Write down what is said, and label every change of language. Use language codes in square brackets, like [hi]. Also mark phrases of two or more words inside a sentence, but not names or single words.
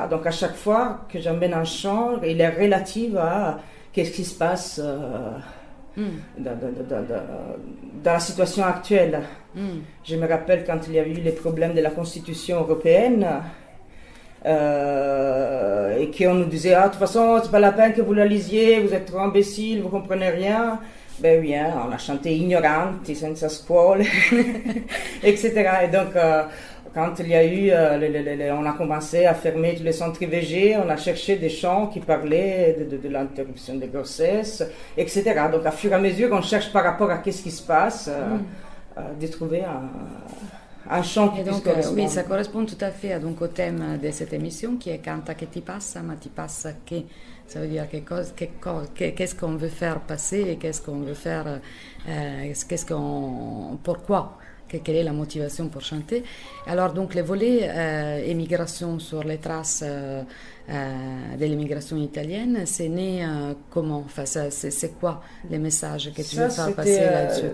[fr] Donc à chaque fois que j'emmène un chant, il est relatif à qu'est-ce qui se passe dans la situation actuelle. Je me rappelle quand il y a eu les problèmes de la Constitution européenne et qu'on nous disait de toute façon c'est pas la peine que vous la lisiez, vous êtes trop imbéciles, vous comprenez rien. Ben oui, hein, on a chanté [it] Ignoranti, senza scuole, [fr] etc. Et donc, quand il y a eu, on a commencé à fermer tous les centres IVG, on a cherché des chants qui parlaient de l'interruption de grossesse, etc. Donc, à fur et à mesure, on cherche par rapport à qu'est-ce qui se passe, de trouver un chant qui puisse correspondre. Oui, ça correspond tout à fait donc, au thème de cette émission qui est Canta che ti passa, ma ti passa che. Ça veut dire qu'est-ce qu'on veut faire passer et qu'est-ce qu'on veut faire, pourquoi, quelle est la motivation pour chanter. Alors donc les volets émigration sur les traces de l'immigration italienne, c'est né comment, enfin, c'est quoi les messages que tu veux faire passer là-dessus?